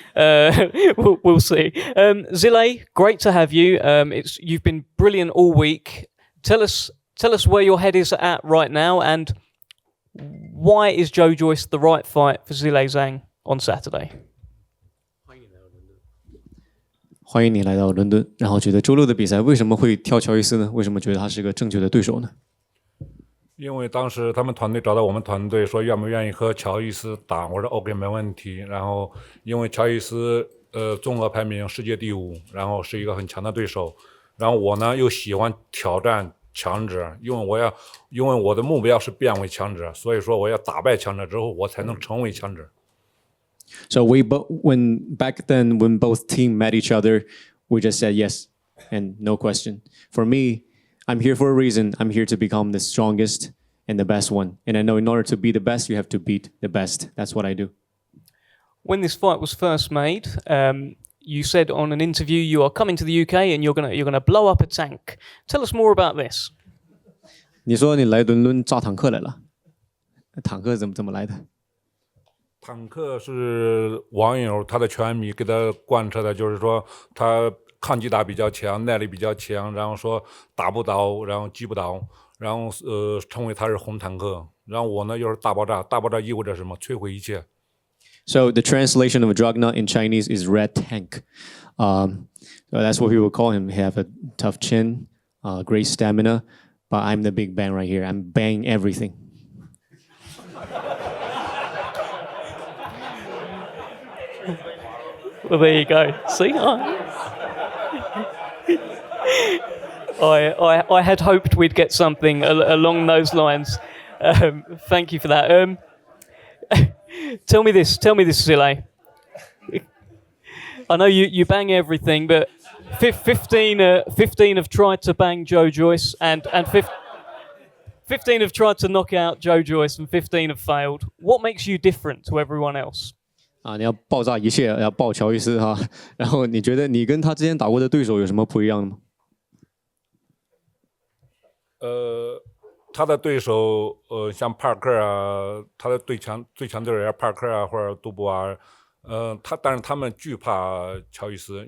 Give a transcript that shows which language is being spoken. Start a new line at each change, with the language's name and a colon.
English: We'll see. Zhilei, great to have you. You've been brilliant all week. Tell us tell us where your head is at right now, and why is Joe Joyce the right fight for Zhilei Zhang on Saturday?
Chinese: 欢迎你来到伦敦。然后觉得周六的比赛为什么会挑乔伊斯呢？为什么觉得他是个正确的对手呢？因为当时他们团队找到我们团队说愿不愿意和乔伊斯打，我说 OK 没问题。然后因为乔伊斯综合排名世界第5，然后是一个很强的对手。然后我呢又喜欢挑战强者，因为我的目标是变为强者，所以说我要打败强者之后，我才能成为强者。
English: So when back then when both team met each other, we just said yes and no question. For me, I'm here for a reason. I'm here to become the strongest and the best one. And I know in order to be the best, you have to beat the best. That's what I do. When this fight was first made, you said on an interview you are coming to the UK and you're gonna blow up a tank. Tell us more about this.
Chinese: 你说你来伦敦造坦克来了，坦克怎么来的？坦克是网友他的拳迷给他贯彻的，就是说他抗击打比较强，耐力比较强，然后说打不倒，然后击不倒，然后称为他是红坦克。然后我呢又是大爆炸，大爆炸意味着什么？摧毁一切。
English: So the translation of Juggernaut in Chinese is red tank. So that's what people call him. He have a tough chin, great stamina, but I'm the big bang right here. I'm banging everything. Well, there you go. See, I had hoped we'd get something along those lines. Thank you for that. Tell me this, Zhilei. I know you bang everything, but 15 have tried to bang Joe Joyce, and 15 have tried to knock out Joe Joyce, and 15 have failed. What makes you different to everyone else?
Chinese: 你要爆炸一切，要爆乔伊斯哈。然后你觉得你跟他之前打过的对手有什么不一样的吗？他的对手像帕克啊，他的最强对手帕克啊或者杜布啊，但是他们惧怕乔伊斯。